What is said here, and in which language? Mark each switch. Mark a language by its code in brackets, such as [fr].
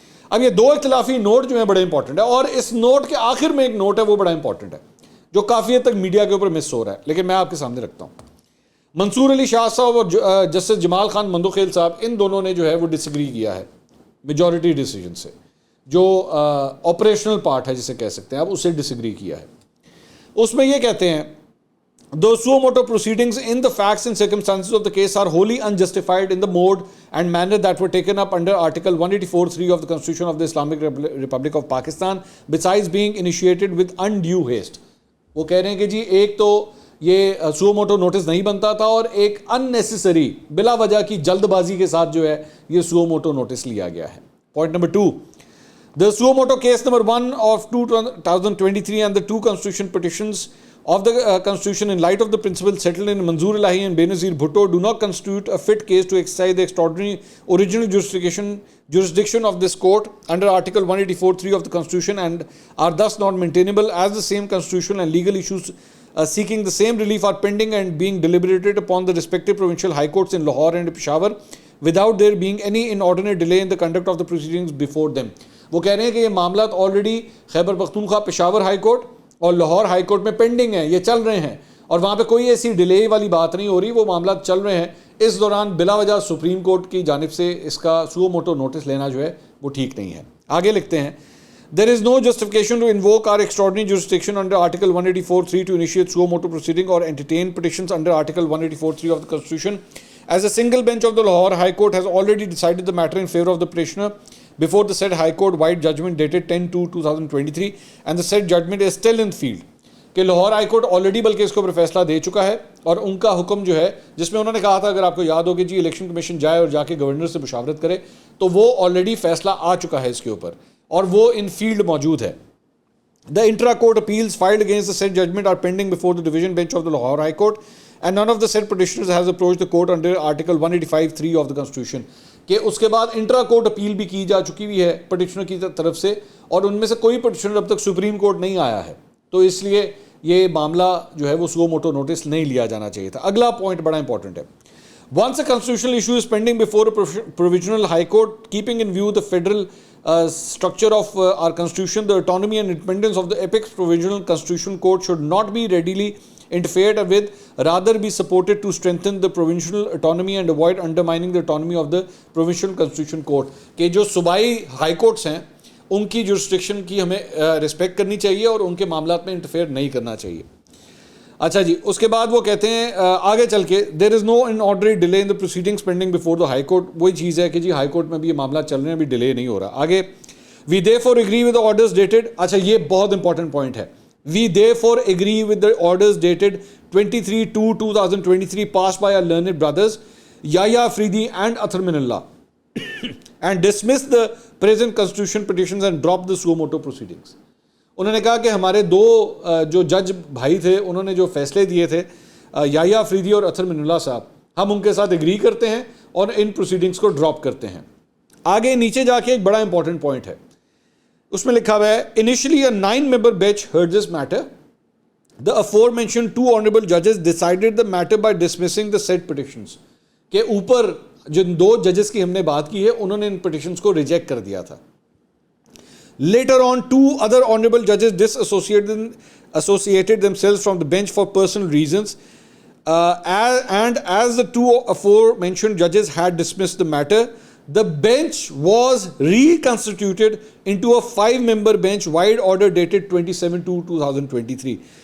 [ur] اب یہ 2 اختلافی نوٹ جو ہیں بڑے امپورٹنٹ ہے، اور اس نوٹ کے آخر میں ایک نوٹ ہے وہ بڑا امپورٹنٹ ہے جو کافی حد تک میڈیا کے اوپر مس ہو رہا ہے، لیکن میں آپ کے سامنے رکھتا ہوں. منصور علی شاہ صاحب اور جسٹس جمال خان مندوخیل صاحب، ان دونوں نے جو ہے وہ ڈس ایگری کیا ہے میجورٹی ڈیسیجن سے، جو آپریشنل پارٹ ہے جسے کہہ سکتے ہیں آپ، اس سے ڈس ایگری کیا ہے. اس میں یہ کہتے ہیں [en] the suo motu proceedings in the facts and circumstances of the case are wholly unjustified in the mode and manner that were taken up under Article 184(3) of the Constitution of the Islamic Republic of Pakistan, besides being initiated with undue haste. [ur] وہ کہہ رہے ہیں کہ جی ایک تو یہ سو motto notice نہیں بنتا تھا، اور ایک unnecessary بلا وجہ کی جلد بازی کے ساتھ جو ہے یہ سو موٹو نوٹس لیا گیا ہے. Point number [en] 2، the suo motu case number 1 of 2023 and the 2 constitution petitions of the Constitution in light of the principles settled in Manzoor Elahi and Benazir Bhutto do not constitute a fit case to exercise the extraordinary original jurisdiction of this court under Article 184(3) of the Constitution, and are thus not maintainable, as the same constitutional and legal issues seeking the same relief are pending and being deliberated upon the respective provincial high courts in Lahore and Peshawar without there being any inordinate delay in the conduct of the proceedings before them. [ur] وہ کہہ رہے ہیں کہ یہ معاملات already Khyber Pakhtunkhwa Peshawar high court اور Lahore high court میں pending ہیں، یہ چل رہے ہیں، اور وہاں پہ کوئی ایسی ڈیلے والی بات نہیں ہو رہی، وہ معاملات چل رہے ہیں. اس دوران بلا وجہ سپریم کورٹ کی جانب سے اس کا سو موٹو نوٹس لینا جو ہے وہ ٹھیک نہیں ہے. آگے لکھتے ہیں [en] there is no justification to invoke our extraordinary jurisdiction under Article 184(3) to initiate suo motu proceeding or entertain petitions under Article 184(3) of the Constitution, as a single bench of the Lahore High Court has already decided the matter in favor of the petitioner before the said High Court wide judgment dated 10/2/2023, and the said judgment is still in field. [ur] کہ Lahore high court already بلکہ اس کے اوپر فیصلہ دے چکا ہے، اور ان کا حکم جو ہے جس میں انہوں نے کہا تھا اگر آپ کو یاد ہو کہ جی الیکشن کمیشن جائے اور جا کے گورنر سے مشاورت کرے، تو وہ آلریڈی فیصلہ آ چکا ہے اس کے اوپر، اور وہ ان فیلڈ موجود ہے. [en] The intra-court appeals filed against the said judgment are pending before the division bench of the Lahore High Court, and none of the said petitioners has approached the court under Article 185(3) of the Constitution. [ur] کہ اس کے بعد intra court appeal بھی کی جا چکی ہوئی ہے petitioner کی طرف سے، اور ان میں سے کوئی پٹیشنر اب تک سپریم کورٹ نہیں آیا ہے، تو اس لیے یہ معاملہ جو ہے وہ سو موٹو نوٹس نہیں لیا جانا چاہیے تھا. اگلا پوائنٹ بڑا امپورٹنٹ ہے. [en] Once a constitutional issue is pending before a provisional high court, keeping in view the federal structure of our constitution, the autonomy and independence of the apex provisional constitutional court should not be readily interfered with, rather be supported to strengthen the provincial autonomy and avoid undermining the autonomy of the provincial constitution court. [ur] کہ جو صوبائی high courts ہیں ان کی jurisdiction کی ہمیں respect کرنی چاہیے اور ان کے معاملات میں انٹرفیئر نہیں کرنا چاہیے. اچھا جی، اس کے بعد وہ کہتے ہیں آگے چل کے دیر از نو [en] inordinate delay in the proceedings pending before the high court. [ur] وہی چیز ہے کہ جی ہائی کورٹ میں بھی یہ معاملات چل رہے ہیں، ابھی ڈیلے نہیں ہو رہا. [en] آگے we therefore agree with the orders dated. [ur] اچھا یہ بہت امپورٹنٹ پوائنٹ ہے. [en] We therefore agree with the orders dated 23/2/2023 passed by our learned brothers Yahya Afridi and Athar Minallah and dismiss the present constitution petitions and drop the suo motu proceedings. [ur] انہوں نے کہا کہ ہمارے دو جو جج بھائی تھے انہوں نے جو فیصلے دیے تھے یحییٰ افریدی اور اطہر من اللہ صاحب، ہم ان کے ساتھ اگری کرتے ہیں اور ان پروسیڈنگز کو ڈراپ کرتے ہیں. آگے نیچے جا کے ایک بڑا امپورٹنٹ پوائنٹ ہے، اس میں لکھا ہوا ہے [en] initially a 9-member bench heard this matter. The aforementioned 2 honorable judges decided the matter by dismissing the said petitions. [ur] کہ اوپر جن 2 ججز کی ہم نے بات کی ہے انہوں نے ان پٹیشنز کو ریجیکٹ کر دیا تھا. [en] Later on 2 other honorable judges disassociated themselves from the bench for personal reasons, and as the 2 aforementioned judges had dismissed the matter, the bench was reconstituted into a 5-member bench wide order dated 27/2/2023.